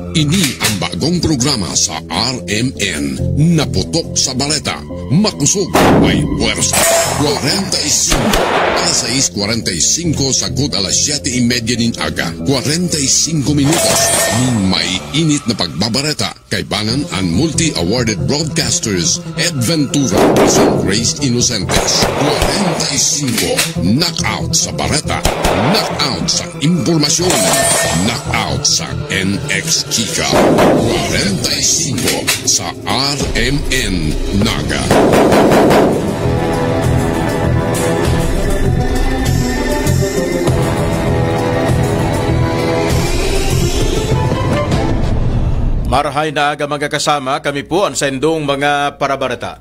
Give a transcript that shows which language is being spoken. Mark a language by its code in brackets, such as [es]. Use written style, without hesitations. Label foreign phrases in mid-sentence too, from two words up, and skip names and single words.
[bik] Ini ang bagong programa sa RMN. Naputok sa baleta, makusog, may puwersa. 45. Alas 6:45 sagot alas 7:30 nin aga. 45 minutos ning may init na pagbabareta kay bangan ang [en] multi-awarded broadcasters [bik] Ed Ventura and Grace Innocentes. 45. Knockout sa bareta, knockout sa impormasyon, knockout sa NX Chika. 45 sa RMN Naga. Marahay na aga magkakasama, kami po ang sendong mga parabarata.